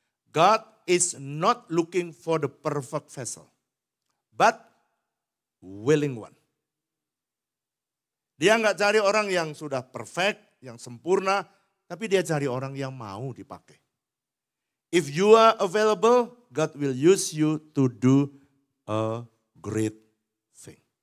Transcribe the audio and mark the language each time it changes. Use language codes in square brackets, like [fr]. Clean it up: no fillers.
[en] God is not looking for the perfect vessel. But willing one. [id] Dia enggak cari orang yang sudah perfect, yang sempurna. Tapi dia cari orang yang mau dipakai. [en] If you are available, God will use you to do a great thing.